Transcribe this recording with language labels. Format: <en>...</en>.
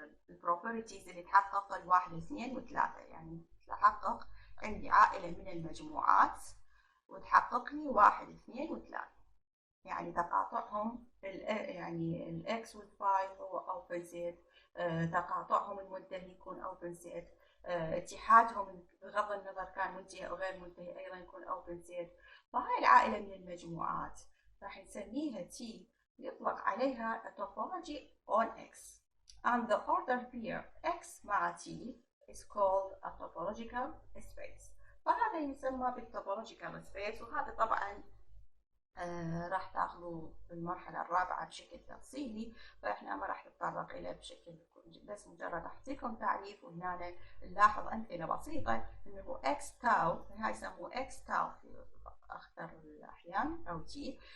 <ar>بالproperties اللي تحقق ال1 2 و3، يعني تحقق عندي عائلة من المجموعات وتحقق لي 1 2 و3، يعني تقاطعهم يعني الاكس والفاي هو open set، تقاطعهم المنتهي يكون open set، اتحادهم بغض النظر كان منتهي او غير منتهي ايضا يكون open set. فهاي العائلة من المجموعات راح نسميها T، يطلق عليها topology on X.</ar> <en>And the order pair X مع T is called a topological space.</en> <ar>فهذا يسمى بالtopological space. وهذا طبعا راح تاخذوا بالمرحلة الرابعة بشكل تفصيلي، فإحنا ما راح نتطرق إليه بشكل، بس مجرد أعطيكم تعريف. وهنا نلاحظ أمثلة بسيطة إنه إكس تاو، هاي يسموه إكس تاو في أخطر الأحيان أو تي.</ar>